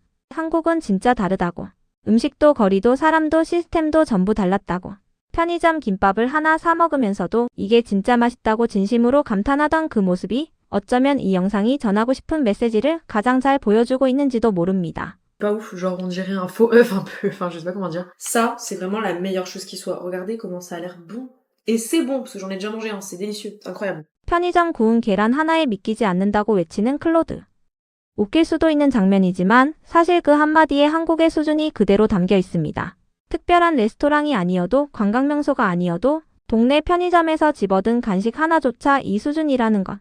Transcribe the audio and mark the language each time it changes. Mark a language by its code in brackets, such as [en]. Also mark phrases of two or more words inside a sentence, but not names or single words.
[ko] 한국은 진짜 다르다고. 음식도 거리도 사람도 시스템도 전부 달랐다고. 편의점 김밥을 하나 사 먹으면서도 이게 진짜 맛있다고 진심으로 감탄하던 그 모습이 어쩌면 이 영상이 전하고 싶은 메시지를 가장 잘 보여주고 있는지도 모릅니다. [fr] Pas ouf, genre on dirait un faux œuf un peu, enfin je sais pas comment dire. Ça, c'est vraiment la meilleure chose qui soit. Regardez comment ça a l'air bon. Et c'est bon, parce que j'en ai déjà mangé, hein. C'est délicieux, c'est incroyable. [ko] 편의점 구운 계란 하나에 믿기지 않는다고 외치는 클로드. 웃길 수도 있는 장면이지만 사실 그 한마디에 한국의 수준이 그대로 담겨 있습니다. 특별한 레스토랑이 아니어도 관광명소가 아니어도 동네 편의점에서 집어든 간식 하나조차 이 수준이라는 것.